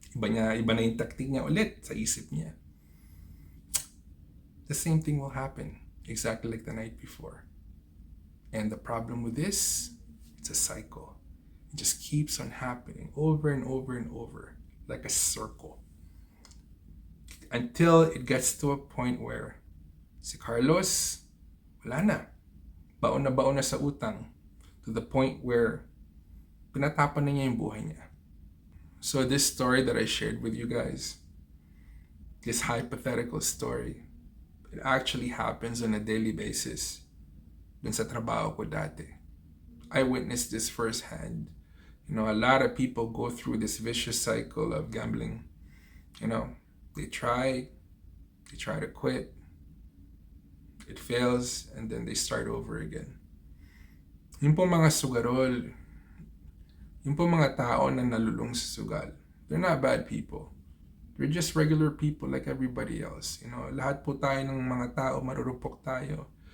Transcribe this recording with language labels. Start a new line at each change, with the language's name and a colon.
Filipino: Iba na yung tactic niya ulit sa isip niya.
English: The same thing will happen, exactly like the night before. And the problem with this, it's a cycle. It just keeps on happening over and over and over, like a circle. Until it gets to a point where
Filipino: si Carlos, wala na. Baon na sa utang.
English: To the point where
Filipino: pinatapan na niya yung buhay niya.
English: So this story that I shared with you guys, this hypothetical story, it actually happens on a daily basis.
Filipino: Dun sa trabaho ko dati.
English: I witnessed this firsthand. You know, a lot of people go through this vicious cycle of gambling. You know, they try to quit, it fails, and then they start over again.
Filipino: Yung po mga sugarol, yung po mga tao na nalulung sa sugal,
English: they're not bad people. We're just regular people like everybody else.
Filipino: You know, lahat po tayo ng mga tao, marurupok tayo.